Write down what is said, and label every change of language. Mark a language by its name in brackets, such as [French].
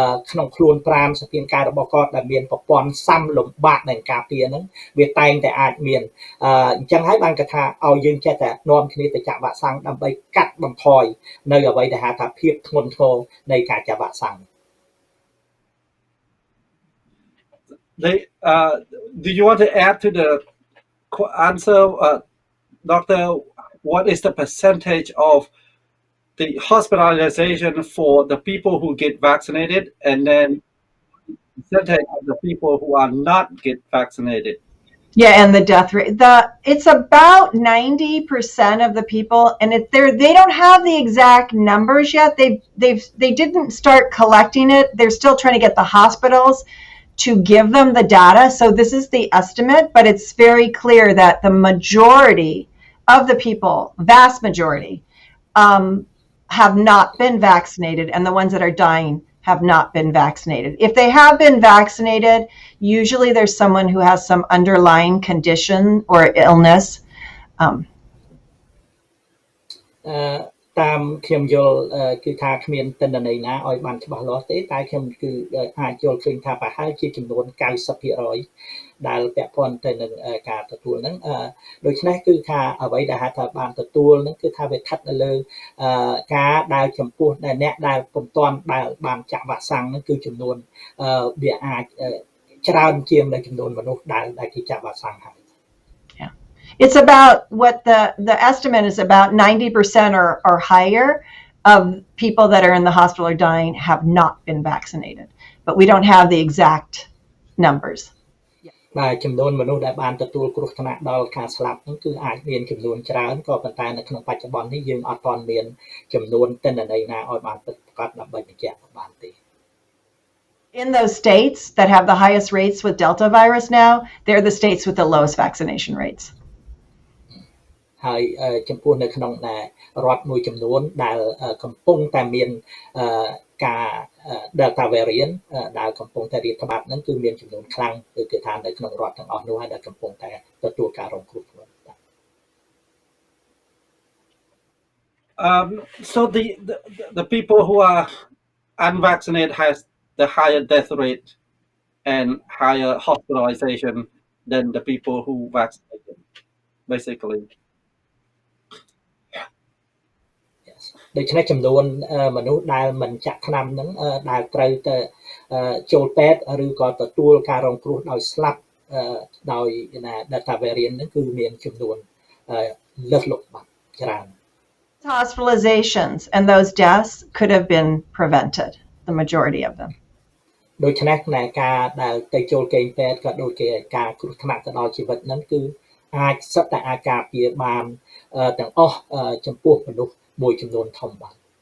[Khmer] ក្នុងខ្លួនប្រាណសភាពការរបស់គាត់ដែលមានប្រព័ន្ធសាំលំបាកនៃការពារហ្នឹងវាតែងតែអាចមានអញ្ចឹងហើយបានគេថាឲ្យយើងចេះតែនាំគ្នាទៅចាក់វ៉ាក់សាំងដើម្បីកាត់បន្ថយនៅអ្វីដែលហៅថាភាពធ្ងន់ធ្ងរនៃការចាក់វ៉ាក់សាំង [English] Do you want to add to the answer, Doctor? What is the percentage of the hospitalization for the people who get vaccinated, and then percentage of the people who are not get vaccinated? Yeah, and the death rate. It's about 90% of the people, and they don't have the exact numbers yet. They didn't start collecting it. They're still trying to get the hospitals to give them the data. So this is the estimate, but it's very clear that the majority of the people, vast majority, have not been vaccinated, and the ones that are dying have not been vaccinated. If they have been vaccinated, usually there's someone who has some underlying condition or illness. [Khmer] តាមខ្ញុំយល់គឺថាគ្មានទិន្នន័យណាឲ្យបានច្បាស់លាស់ទេតែខ្ញុំគឺអាចយល់ឃើញថាប្រហែលជាចំនួន 90% ដែលពាក់ព័ន្ធទៅនឹងការទទួលហ្នឹងដូច្នេះគឺថាអ្វីដែលហៅថាបានទទួលហ្នឹងគឺថាវាស្ថិតនៅលើការដែលចំពោះដែលអ្នកដែលពុំទាន់ដែលបានចាក់វ៉ាក់សាំងហ្នឹងគឺចំនួនវាអាចច្រើនជាងចំនួនមនុស្សដែលគេចាក់វ៉ាក់សាំងហើយ [English] It's about what the estimate is about 90% or higher of people that are in the hospital or dying have not been vaccinated, but we don't have the exact numbers. [Khmer] បាទចំនួនមនុស្សដែលបានទទួលគ្រោះថ្នាក់ដល់ការស្លាប់ហ្នឹងគឺអាចមានចំនួនច្រើនក៏ប៉ុន្តែនៅក្នុងបច្ចុប្បន្ននេះយើងអត់ទាន់មានចំនួនទិន្នន័យណាឲ្យបានពិតប្រាកដដើម្បីបញ្ជាក់បានទេ [English] In those states that have the highest rates with Delta virus now, they're the states with the lowest vaccination rates. [Khmer] ហើយចំពោះនៅក្នុងរដ្ឋមួយចំនួនដែលកំពុងតែមានការ Delta variant ដែលកំពុងតែរាតត្បាតហ្នឹងគឺមានចំនួនខ្លាំងគឺថានៅក្នុងរដ្ឋទាំងអស់នោះហើយដែលកំពុងតែទទួលការរងគ្រោះធ្ងន់ [English] So the people who are unvaccinated has the higher death rate and higher hospitalization than the people who vaccinated, basically. [Khmer] ដូច្នេះចំនួនមនុស្សដែលមិនចាក់ថ្នាំហ្នឹងដែលត្រូវទៅចូលពេទ្យឬក៏ទទួលការរងគ្រោះដោយស្លាប់ដោយ Delta variant ហ្នឹងគឺមានចំនួនលើសលប់បាត់ច្រើន [English] Hospitalizations and those deaths could have been prevented, the majority of them. [Khmer] ដូច្នេះការដែលទៅចូលគេងពេទ្យក៏ដូចជាការគ្រោះថ្នាក់ទៅដល់ជីវិតហ្នឹងគឺអាចសិតតែអាចការពារបានទាំងអស់ចំពោះមនុស្សមួយចំនួនធំបាទ